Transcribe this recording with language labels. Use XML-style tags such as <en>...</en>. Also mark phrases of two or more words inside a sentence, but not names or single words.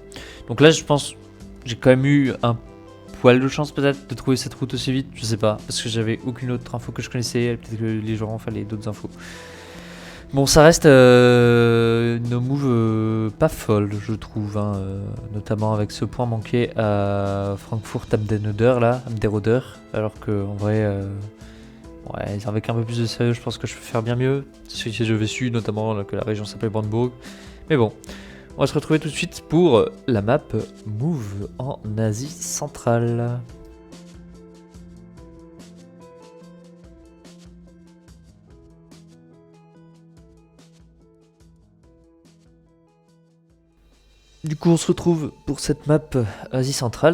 <fr>Donc là, je pense, j'ai quand même eu un poil de chance peut-être de trouver cette route aussi vite, je sais pas, parce que j'avais aucune autre info que je connaissais, peut-être que les gens en fallait d'autres infos. Bon, ça reste une move pas folle, je trouve, hein, notamment avec ce point manqué à Frankfurt am den Oder, là, am der Oder, alors qu'en vrai, ouais, avec un peu plus de sérieux, je pense que je peux faire bien mieux. Si j'avais su, notamment que la région s'appelait Brandebourg. Mais bon, on va se retrouver tout de suite pour la map Move en Asie centrale. Du coup, on se retrouve pour cette map Asie centrale.</fr>